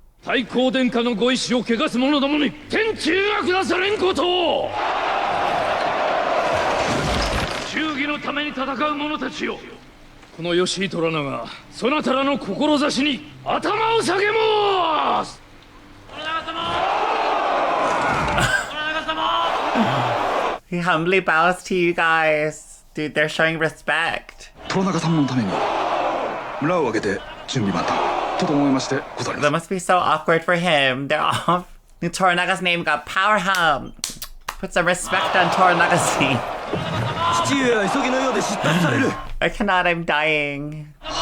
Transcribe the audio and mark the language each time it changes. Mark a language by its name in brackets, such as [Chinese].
[Japanese] 太閤殿下のご意志を汚す者どもに天誅が下されんことを。忠義のために戦う者たちよ、この吉井虎長そなたらの志に頭を下げます。虎長様、虎長様。 [English] He humbly bows to you guys. Dude, they're showing respect. [Japanese] 虎長様のために村を挙げて準備万端。 [English] That must be so awkward for him. They're off. Toranaga's name got power hum. Put some respect on Toranaga's name. I cannot, I'm dying.